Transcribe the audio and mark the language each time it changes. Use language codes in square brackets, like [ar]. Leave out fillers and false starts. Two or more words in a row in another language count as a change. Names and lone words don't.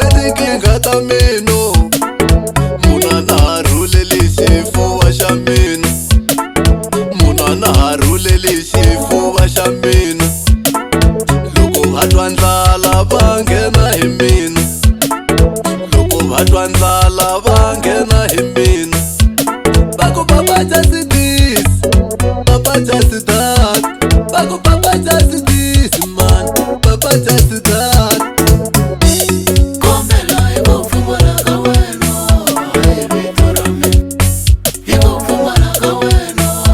[ts] tinkingha ta mina munhu a na ha rhuleli xifuva xa mina munhu a na ha rhuleli xifuva xa mina loko va twa ndlala va nghena hi mina loko va twa ndlala va nghena hi mina va ku [en] papa just this papa just that [ts] va ku [en] papa just this man papa just that [ts] kombela hi ku pfumala ka wena hi vito ra mina hi ku pfumala ka wena